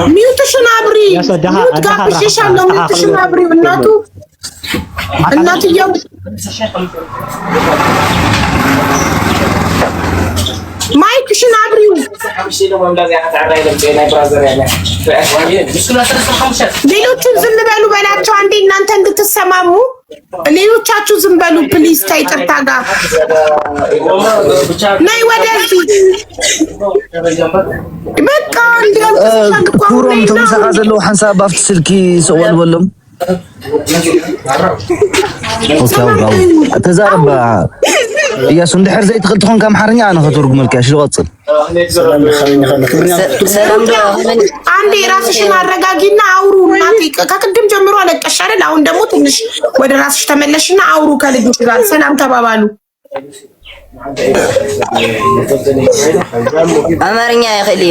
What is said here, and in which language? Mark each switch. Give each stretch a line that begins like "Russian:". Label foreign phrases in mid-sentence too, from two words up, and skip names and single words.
Amharic: ሚውትሽን አብሪ ሚውት ጋብሽሻለሁ ሚውትሽን አብሪ እናትየው ማይክሽን አብሪው ሌሎቹን ዝም በሉ በላቸው አንዴ እናንተ እንድትሰማሙ ሌሎቻችሁ ዝም በሉ ፕሊዝ ከይቅርታ ጋር ነይ ወደዚህ በቃ
Tigrinya: ኩሮም ተምሳኻ ዘለው ሓንሳብ ባፍቲ ስልኪ ሰወል በሎም ተዛረባ እያሱ እንድሕር ዘይትኽእል ትኾንካ ኣምሓርኛ ኣነ ከተርጉመልካ እሺ ዝቐፅል
Amharic: አንዴ ራስሽን አረጋጊና አውሩ እናቴ ከቅድም ጀምሮ አለቀሽ አይደል አሁን ደግሞ ትንሽ ወደ ራስሽ ተመለሽና አውሩ ከልጆች ጋር ሰላም ተባባሉ
Tigrinya: አማርኛ ያኸልየ